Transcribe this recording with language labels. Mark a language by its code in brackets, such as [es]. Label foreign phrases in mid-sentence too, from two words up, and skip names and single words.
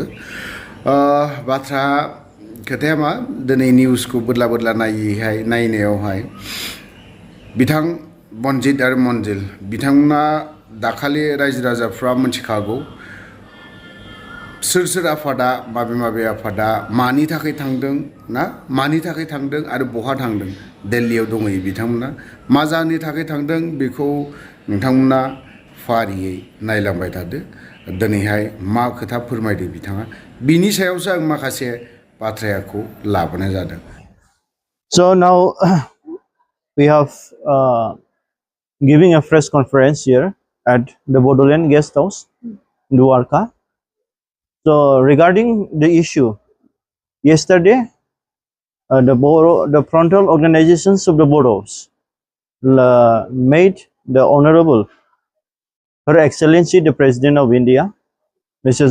[brx] बाथ्रा खोथाया मा, दिनै निउसखौ बोदला बोदला नायनायावहाय बिथां बनजित आरो मनजिल बिथांमोना दाखालि रायजो राजाफ्रा मिथिखागौ सोर आफादा माबे आफादा मानि थाखाय थांदों ना, मानि थाखाय थांदों आरो बहा थांदों। दिल्लीयाव दंहैयो बिथांमोना, मा जाहोननि थाखाय थांदों बेखौ नोंथांमोना फारियै नायलांबाय थादो। दिनैहाय मा खोथा फोरमायदों बिथाङा, बिनि सायावसो आं माखासे बाथ्राखौ लाबोनाय जादों। [en] So now we have giving a press conference here at the Bodoland Guest House, Dwarka. So regarding the issue, yesterday the frontal organizations of the Bodos made the Honorable Her Excellency the President of India, Mrs.